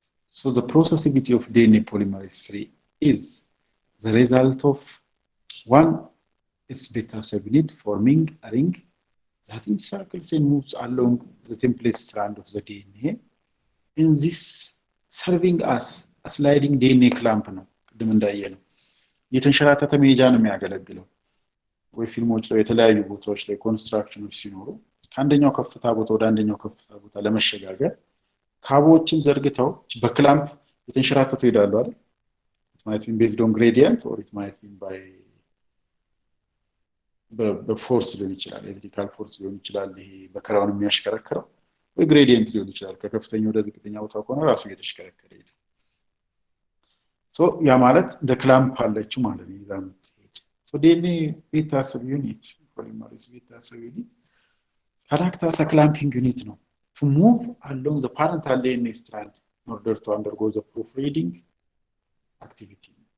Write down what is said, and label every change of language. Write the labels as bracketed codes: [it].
[en] So the processivity of DNA polymerase 3 is the result of one its beta subunit forming a ring that encircles and moves along the template strand of the DNA. In this serving as a sliding DNA clamp [am] ነው ቅድም እንዳየነው የተንሸራተተ መሄጃ ነው የሚያገለግለው ወይ ፊልሞች ላይ የተለያዩ ቦታዎች ላይ ኮንስትራክሽኖች ሲኖሩ ከአንደኛው ከፍታ ቦታ ወደ አንደኛው ከፍታ ቦታ ለመሸጋገር ካቦችን ዘርግተው በክላምፕ የተንሸራተቱ ይላሉ አይደል? [en] It might be based on gradient or it might be by [am] በፎርስ ሊሆን ይችላል ኤሌክትሪካል ፎርስ ሊሆን ይችላል ይሄ በክራውን የሚያሽከረክረው ወይ ግሬዲየንት ሊሆን ይችላል ከከፍተኛ ወደ ዝቅተኛ ቦታ ከሆነ ራሱ እየተሽከረከረ ይሄዳል ሶ ያ ማለት እንደ ክላምፕ አለችው ማለት ነው ይዛምት ሶ [en] DNA beta subunit polymerase beta subunit character as a clamping unit [am] ነው [en] to move along the parental DNA strand in order to undergo the proofreading activity.